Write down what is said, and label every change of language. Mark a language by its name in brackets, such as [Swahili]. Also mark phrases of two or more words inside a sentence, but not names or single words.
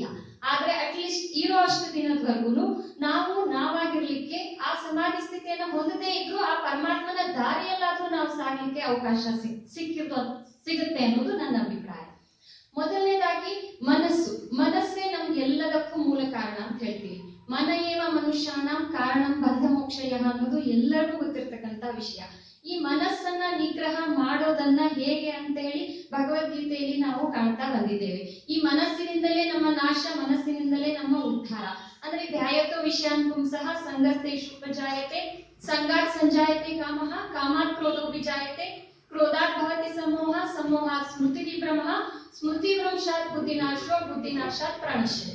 [Kannada] ಆದ್ರೆ ಅಟ್ಲೀಸ್ಟ್ ಇರೋ ಅಷ್ಟು ದಿನದವರೆಗೂ ನಾವು ನಾವಾಗಿರ್ಲಿಕ್ಕೆ, ಆ ಸಮಾಧಿ ಸ್ಥಿತಿಯನ್ನ ಹೊಂದದೇ ಇದ್ರು ಆ ಪರಮಾತ್ಮನ ದಾರಿಯಲ್ಲಾದ್ರೂ ನಾವು ಸಾಗಲಿಕ್ಕೆ ಅವಕಾಶ ಸಿಗುತ್ತೆ ಅನ್ನೋದು ನನ್ನ ಅಭಿಪ್ರಾಯ. ಮೊದಲನೇದಾಗಿ ಮನಸ್ಸೇ ನಮ್ಗೆ ಎಲ್ಲದಕ್ಕೂ ಮೂಲ ಕಾರಣ ಅಂತ ಹೇಳ್ತೀವಿ. [Sanskrit] ಮನ ಏವ ಮನುಷ್ಯಾನ ಕಾರಣಂ ಬಂಧ ಮೋಕ್ಷಯ [Kannada] ಅನ್ನೋದು ಎಲ್ಲರಿಗೂ ಗೊತ್ತಿರ್ತಕ್ಕಂಥ ವಿಷಯ. ಈ ಮನಸ್ಸನ್ನ ನಿಗ್ರಹ ಮಾಡೋದನ್ನ ಹೇಗೆ ಅಂತ ಹೇಳಿ ಭಗವದ್ಗೀತೆಯಲ್ಲಿ ನಾವು ಕಾಣ್ತಾ ಬಂದಿದ್ದೇವೆ. ಈ ಮನಸ್ಸಿನಿಂದಲೇ ನಮ್ಮ ನಾಶ, ಮನಸ್ಸಿನಿಂದಲೇ ನಮ್ಮ ಉದ್ಧಾರ. [Sanskrit] ಅಂದ್ರೆ ಧ್ಯಾಯತೋ ವಿಷಯಾನ್ ಸಹ ಸಂಗಸ್ತೇಷು ಉಪಜಾಯತೆ, ಸಂಗಾತ್ ಸಂಜಾಯತೆ ಕಾಮಃ, ಕಾಮಾತ್ ಕ್ರೋಧೋ ವಿಜಾಯತೆ, ಕ್ರೋಧಾತ್ ಭವತಿ ಸಮೋಹ, ಸಮೋಹಾತ್ ಸ್ಮೃತಿ ವಿಭ್ರಮಃ, ಸ್ಮೃತಿ ಭ್ರಂಶಾತ್ ಬುದ್ಧಿನಾಶೋ, ಬುದ್ಧಿನಾಶಾತ್ ಪ್ರಾಣಿಷ್ಯತಿ.